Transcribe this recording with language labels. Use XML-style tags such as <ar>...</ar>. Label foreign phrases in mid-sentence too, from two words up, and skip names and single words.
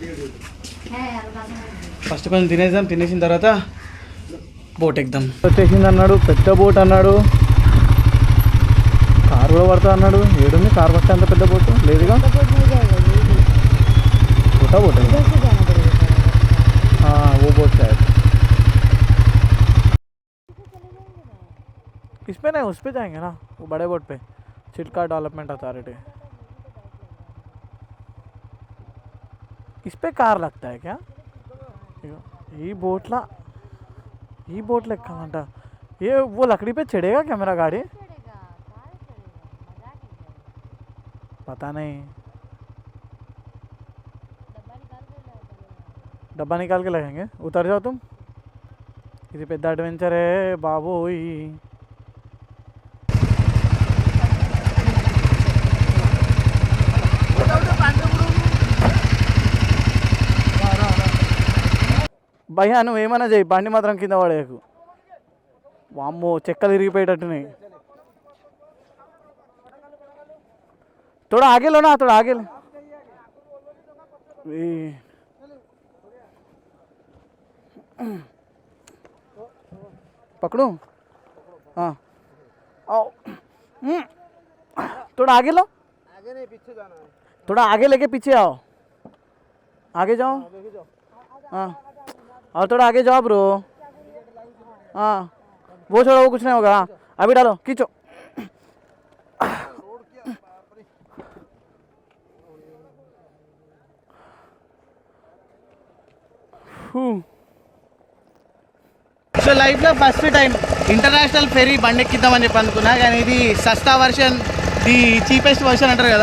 <te>తినేసిన తర్వాత బోట్ ఎక్కుదాం వచ్చేసింది అన్నాడు పెద్ద బోట్ అన్నాడు కార్ కూడా పడతా అన్నాడు ఏడుంది కార్ పడితే అంత పెద్ద బోట్ లేదుగా</te> <hi>छोटा बोट है हाँ वो बोट शायद इस पे नहीं उस पे जाएंगे ना वो बड़े बोट पे चिल्का डेवलपमेंट अथॉरिटी इस पे कार लगता है क्या ये बोटला ఎక్కాలంట ये वो लकड़ी पे चढ़ेगा क्या मेरा गाड़ी पता नहीं डब्बा निकाल के लगेंगे उतर जाओ तुम</hi> <te>ఇది పెద్ద అడ్వెంచరే బాబోయ్ భయ్యా నువ్వు ఏమైనా చేయి బండి మాత్రం కింద పడేయకు వామ్మో చెక్కలు ఇరిగిపోయేటట్టున్నాయి</te> <hi>थोड़ा आगे लो ना थोड़ा आगे लो पकड़ू हाँ आओ थोड़ा आगे लो आगे नहीं पीछे जाना है थोड़ा आगे लेके पीछे आओ आगे जाओ हाँ और थोड़ा आगे जाओ ब्रो हाँ वो छोड़ो वो कुछ नहीं होगा अभी डालो खींचो</hi> <te>సో లైఫ్లో</te> <en>first time international ferry</en> <te>బండి ఎక్కిద్దామని చెప్పి అనుకున్నా కానీ ఇది సస్తా వర్షన్</te> <en>the cheapest version</en> <te>అంటారు కదా</te>